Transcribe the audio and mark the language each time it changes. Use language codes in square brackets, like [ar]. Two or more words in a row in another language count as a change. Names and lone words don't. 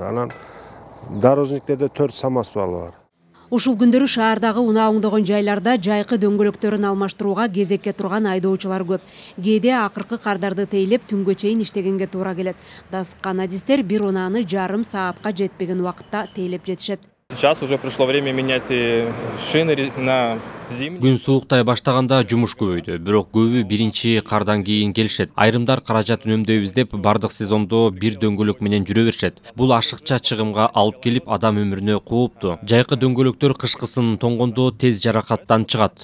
[ky] Анан дорожниктерде 4 самосвал бар. Ушул күндөрү шаардагы унаа оңдогон жайларда жайкы дөңгөлөктөрүн алмаштырууга кезекке турган айдоочулар көп. Кээде акыркы кардарды тейлеп түнгө чейин иштегенге туура келет. Дасыккан адистер бир унааны жарым саатка жетпеген убакытта тейлеп жетишет. [ru] Сейчас уже пришло время менять шины на зимние. [ky] Күн сууктай баштаганда жумуш көбөйдү, бирок көбү биринчи кардан кийин келишет. Айрымдар каражат үнөмдөйбүз деп бардык сезондо бир дөңгөлөк менен жүрө беришет. Бул ашыкча чыгымга алып келип адам өмүрүнө кооптуу. Жайкы дөңгөлөктөр кышкысын тоңгондо тез жаракаттан чыгат.